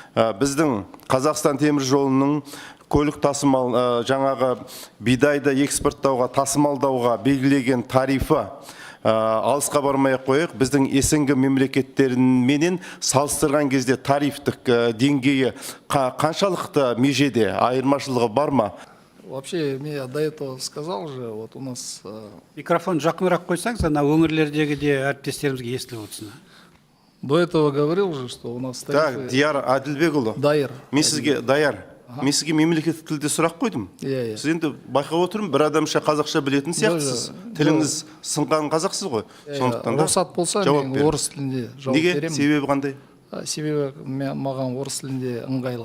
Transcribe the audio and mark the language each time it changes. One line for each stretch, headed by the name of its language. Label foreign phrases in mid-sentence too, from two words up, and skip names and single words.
Kazakh: Біздің Қазақстан темір жолының көлік тасымал жаңағы бидайды экспорттауға, тасымалдауға белгілеген тарифі алысқа бармай қойық. Біздің СНГ мемлекеттеріменен салыстырған кезде тарифтік деңгейі қаншалықты межеде, айырмашылығы бар ма?
Russian: Вообще, я до этого сказал уже, вот у нас...
Kazakh: Микрофон жақынырақ қойсаңыз, ана өңірлердегі де әріптестерімізге естіліп отырсын.
Russian: До этого говорил же, что у нас... Так,
Kazakh: Дияр Адилбекұлы. Дайыр. Мен сізге, Даяр, мен сізге мемлекеттік тілде сұрақ қойдым. Иә. Сіз енді байқап отырмын, бір адамша қазақша білетін сияқтысыз. Тіліңіз сынған қазақсыз ғой. Сондықтан да рұқсат болса, мен орыс тілінде жауап беремін. беремін. Неге? Себебі қандай? Себебі маған орыс тілінде ыңғайлы.